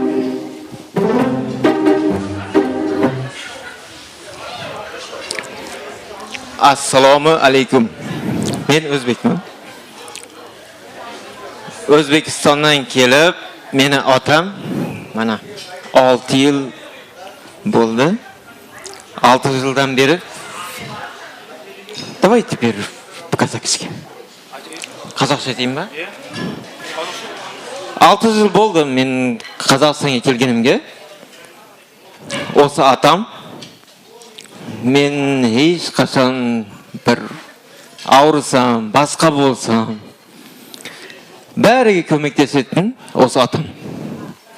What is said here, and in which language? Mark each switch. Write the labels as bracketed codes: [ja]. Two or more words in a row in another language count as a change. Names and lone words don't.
[ar] السلام عليكم. [kk] Мен өзбекмін. Өзбекстаннан келіп, мені атам, мана 6 yıl болды. 6 жылдан бері. [ru] Давай теперь по-казахски. [kk] Қазақша дейін ба? 6 жыл болды мен Қазақстанға келгенімге. Осы атам мен ешқашан бір ауырсам, басқа болсам, бәріге көмектесетін осы атам.